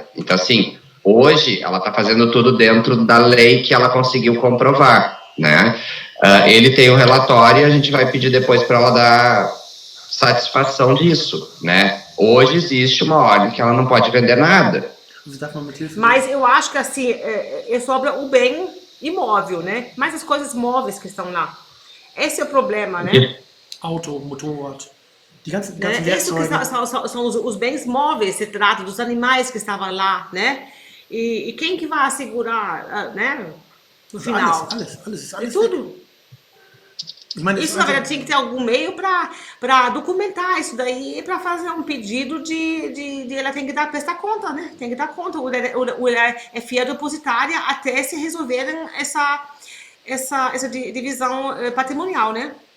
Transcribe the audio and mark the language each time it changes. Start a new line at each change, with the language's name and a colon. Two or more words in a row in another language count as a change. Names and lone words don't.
Portuguese: Então, assim, hoje ela está fazendo tudo dentro da lei que ela conseguiu comprovar, né? Ele tem o relatório e a gente vai pedir depois para ela dar satisfação disso, né? Hoje existe uma ordem que ela não pode vender nada.
German: Also darf man mit Hilfe.
Portuguese: Mas eu acho que assim, é sobre o bem imóvel, né? Mas as coisas móveis que estão lá. Esse é o problema, né?
German: Auto, Motorrad. Die ganzen
Portuguese: Isso que
German: Werkzeuge.
Portuguese: são os bens móveis, se trata dos animais que estavam lá, né? E quem que vai assegurar, né? No final.
German: Alles.
Portuguese: Tudo.
German: Ich meine,
Portuguese: Isso, na verdade, tinha que ter algum meio para documentar isso daí, para fazer um pedido de ela tem que prestar conta, né? Tem que dar conta. Ela é fiel depositária até se resolverem essa divisão patrimonial, né?